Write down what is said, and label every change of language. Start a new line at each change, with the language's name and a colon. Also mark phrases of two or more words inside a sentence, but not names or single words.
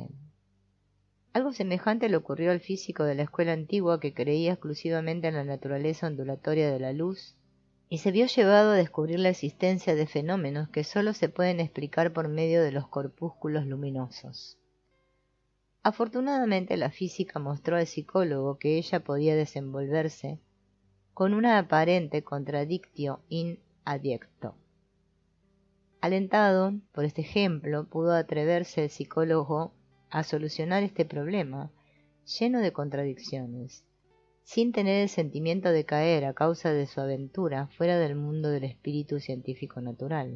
Spanish: Algo semejante le ocurrió al físico de la escuela antigua que creía exclusivamente en la naturaleza ondulatoria de la luz y se vio llevado a descubrir la existencia de fenómenos que sólo se pueden explicar por medio de los corpúsculos luminosos. Afortunadamente la física mostró al psicólogo que ella podía desenvolverse con una aparente
Latin: contradictio in adjecto.
Spanish: Alentado por este ejemplo, pudo atreverse el psicólogo a solucionar este problema, lleno de contradicciones, sin tener el sentimiento de caer a causa de su aventura fuera del mundo del espíritu científico natural.